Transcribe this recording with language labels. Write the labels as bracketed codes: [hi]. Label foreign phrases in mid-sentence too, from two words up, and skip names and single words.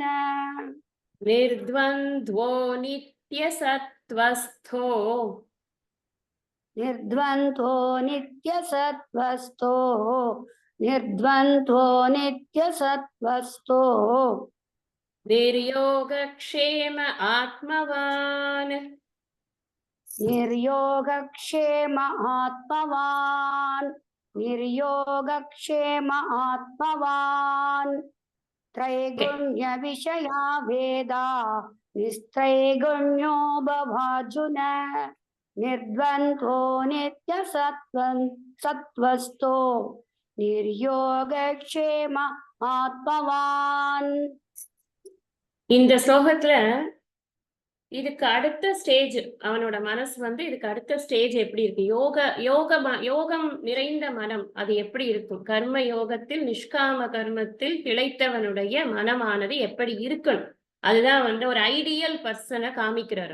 [sa] निर्द्वन्द्वो नित्यसत्त्वस्थो, निर्द्वन्द्वो नित्यसत्त्वस्थो, निर्द्वन्द्वो नित्यसत्त्वस्थो, निर्योगक्षेम आत्मवान्, निर्योगक्षेम आत्मवान्, निर्योगक्षेम आत्मवान्, त्रैगुण्य विषया वेदा, निस्त्रैगुण्यो भवार्जुन, निर्द्वन्द्वो नित्यसत्त्वस्तो, निर्योगक्षेम आत्मवान्. [ta] இந்த ஸ்லோகத்துல இதுக்கு அடுத்த ஸ்டேஜ், அவனோட மனசு வந்து இதுக்கு அடுத்த ஸ்டேஜ் எப்படி இருக்கு, யோகம் நிறைந்த மனம் அது எப்படி இருக்கும், கர்ம யோகத்தில் நிஷ்காம கர்மத்தில் திளைத்தவனுடைய மனமானது எப்படி இருக்கணும், அதுதான் வந்து ஒரு [en] ideal person [ta] காமிக்கிறாரு.